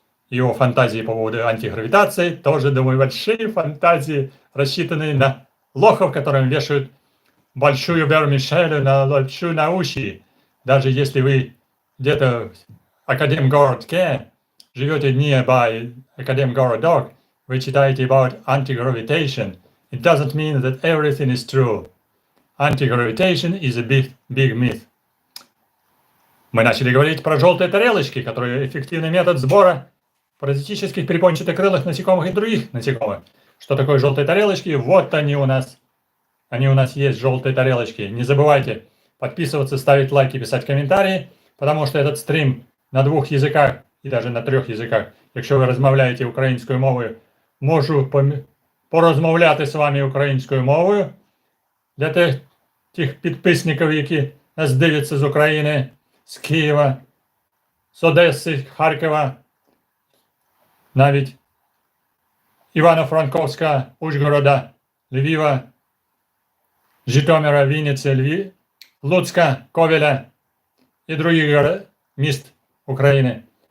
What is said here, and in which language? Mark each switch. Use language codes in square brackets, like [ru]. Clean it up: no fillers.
[ru] Его фантазии по поводу антигравитации тоже, думаю, большие фантазии, рассчитанные на лохов, которым вешают большую вермишелю на большую науши. Даже если вы где-то в Академгородке живете [en] nearby [ru] Академгородок, вы читаете [en] about anti-gravitation. It doesn't mean that everything is true. Anti-gravitation is a big myth. [ru] Мы начали говорить про желтые тарелочки, которые эффективный метод сбора паразитических перепончатокрылых насекомых и других насекомых. Что такое желтые тарелочки? Вот они у нас. Они у нас есть, желтые тарелочки. Не забывайте подписываться, ставить лайки, писать комментарии, потому что этот стрим [uk] на 2 язиках і навіть на 3 язиках. Якщо ви розмовляєте українською мовою, можу порозмовляти з вами українською мовою. Для тих підписників, які нас дивляться з України, з Києва, з Одеси, Харкова, навіть Івано-Франковська, Ужгорода, Львіва, Житомира, Вінниці, Луцька, Ковеля і других міст України.